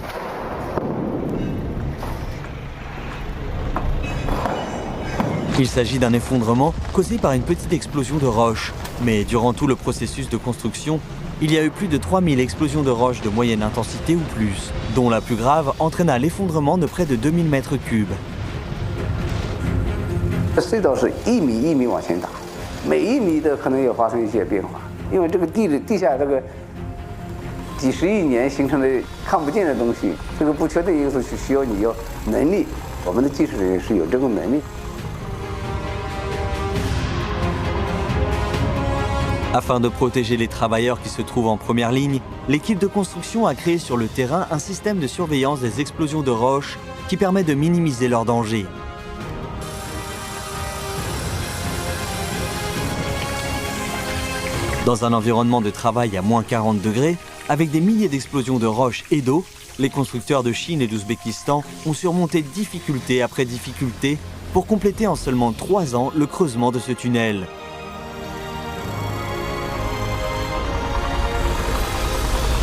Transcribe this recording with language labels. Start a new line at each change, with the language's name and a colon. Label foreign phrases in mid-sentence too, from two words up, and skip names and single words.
French: Il s'agit d'un effondrement causé par une petite explosion de roches, mais durant tout le processus de construction, il y a eu plus de 3000 explosions de roches de moyenne intensité ou plus, dont la plus grave entraîna l'effondrement de près de 2000 mètres cubes.
Chinese: 隧道是1米1米往前打，每1米的可能有发生一些变化，因为这个地下这个几十亿年形成的看不见的东西，这个不确定因素是需要你有能力，我们的技术人员是有这个能力。
French: Afin de protéger les travailleurs qui se trouvent en première ligne, l'équipe de construction a créé sur le terrain un système de surveillance des explosions de roches qui permet de minimiser leurs dangers. Dans un environnement de travail à moins 40 degrés, avec des milliers d'explosions de roches et d'eau, les constructeurs de Chine et d'Ouzbékistan ont surmonté difficulté après difficulté pour compléter en seulement 3 ans le creusement de ce tunnel.